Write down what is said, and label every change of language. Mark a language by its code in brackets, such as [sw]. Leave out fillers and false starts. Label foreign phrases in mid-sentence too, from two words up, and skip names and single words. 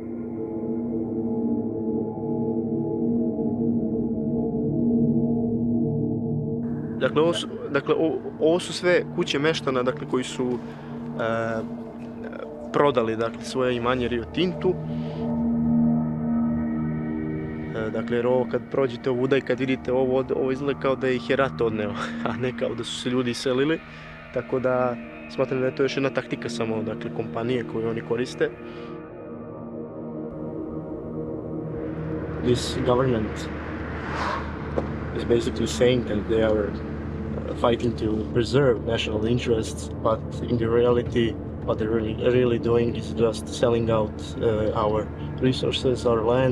[sr] Dakle, ovo su sve kuće meštana, dakle, koji su prodali, dakle, svoje imanje Rio Tintu. Dakle, jer ovo kad prođete ovuda i kad vidite ovo izgleda kao da ih je rat odneo, a ne kao da su se ljudi iselili. Tako da smatram da je to još jedna taktika samo, dakle, kompanije koju oni koriste. [en] This government is basically saying that they are fighting to preserve national interests, but in the reality, what they're really doing is just selling out our resources, our land.